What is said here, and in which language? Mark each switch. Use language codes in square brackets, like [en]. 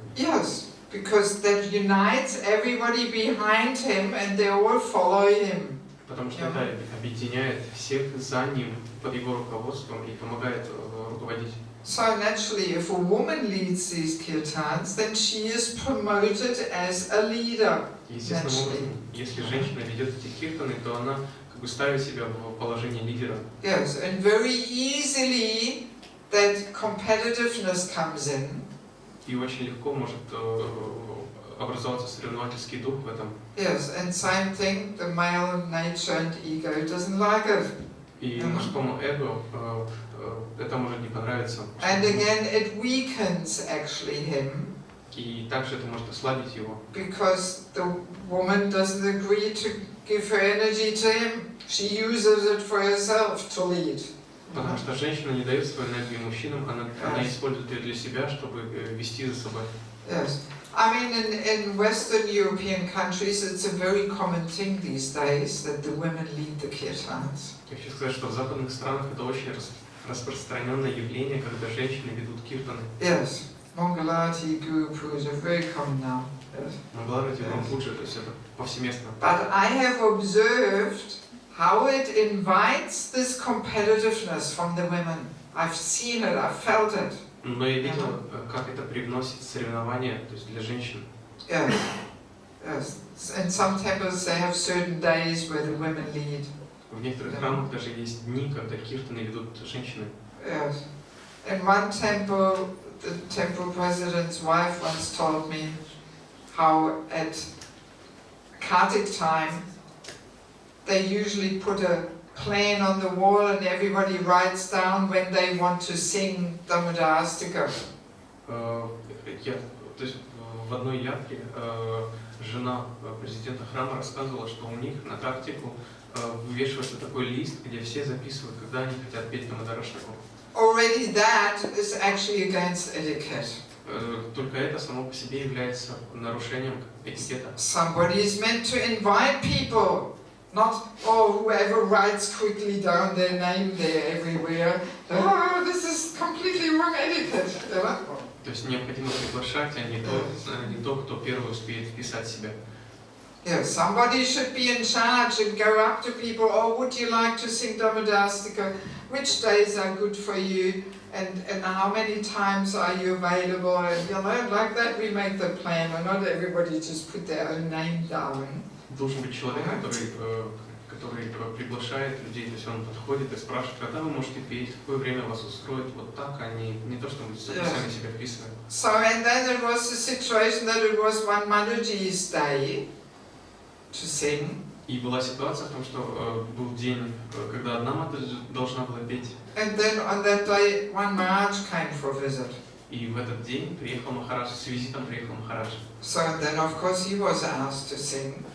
[en] Yes, because that unites everybody behind him and they all follow him. [ru] Потому что это объединяет всех за ним под его руководством и помогает руководить. [en] So naturally, if a woman leads these kirtans, then she is promoted as a leader. [ru] Естественным образом, если женщина ведет эти киртаны, то она как бы ставит себя в положение лидера. [en] Yes, and very easily that competitiveness comes in. [ru] И очень легко может образоваться соревновательский дух в этом. [en] Yes, and same thing, the male nature and ego doesn't like it. [ru] И мужскому эго это может не понравиться. [en] And again, it weakens actually him. [ru] И также это может ослабить его. [en] Because the woman doesn't agree to give her energy to him. She uses it for herself to lead. [ru] Потому что женщина не дает свою энергию мужчинам, она использует ее для себя, чтобы вести за собой. [en] Yes. I mean, in Western European countries, it's a very common thing these days that the women lead the kirtans. [ru] Я хочу сказать, что в западных странах это очень распространенное явление, когда женщины ведут киртаны. [en] Yes. Mangalati, Guru Puja, very common now. Yes. [ru] Мангаларати, Гуру Пуджа, то есть это повсеместно. [en] But I have observed how it invites this competitiveness from the women. I've seen it, I've felt it. [ru] Но я видел, как это привносит соревнования, то есть для женщин. [en] Yes. Yes. In some temples they have certain days where the women lead. [ru] В некоторых храмах даже есть дни, когда киртаны ведут женщины. [en] Yes. In one temple, the temple president's wife once told me how at Kartik time they usually put a plan on the wall and everybody writes down when they want to sing Damodarastika. [ru] То есть в одной ятре жена президента храма рассказывала, что у них на тактику вывешивается такой лист, где все записывают, когда они хотят петь Дамодараштаку. [en] already that is actually against etiquette. [ru] Только это само по себе является нарушением этикета. [en] Somebody is meant to invite people, not, oh, whoever writes quickly down their name there everywhere. Oh, this is completely wrong etiquette. [ru] То есть необходимо приглашать, а не то, кто первый успеет вписать себя. [en] Yeah, somebody should be in charge and go up to people, oh, would you like to sing Damadastika? Which days are good for you? And how many times are you available? And, you know, like that we make the plan, and not everybody just put their own name down. [ru] Должен быть человек, который приглашает людей, то есть он подходит и спрашивает, когда вы можете петь, какое время вас устроит, вот так, а не то, что вы сами себя вписываете. [en] So, and then there was the situation that it was one Mataji's day to sing. [ru] И была ситуация в том, что был день, когда одна Матаджи должна была петь. [en] And then on that day, one Maharaj came for a visit. [ru] И в этот день приехал Махарадж, с визитом приехал Махарадж. [en] So then, of course, he was asked to sing.